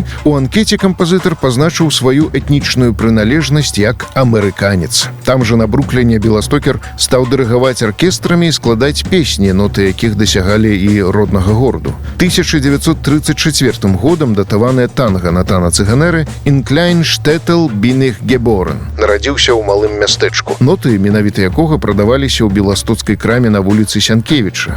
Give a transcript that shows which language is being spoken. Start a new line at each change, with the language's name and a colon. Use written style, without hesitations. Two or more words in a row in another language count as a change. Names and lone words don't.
Belarusian: У анкеце кампазітар пазначыў сваю этнічную прыналежнасць як амерыканец. Там жа на Брукліне Беластокер стаў дырыгаваць аркестрамі і складаць песні, ноты якіх дасягалі і роднага гораду. 1934 годам датаваная танга Натана Цыганеры «In klein Städtel bin ich geboren». Нарадзіўся ў малым мястэчку. Ноты, менавіта якога прадаваліся ў беластоцкай краме на вуліцы Сянкевіча.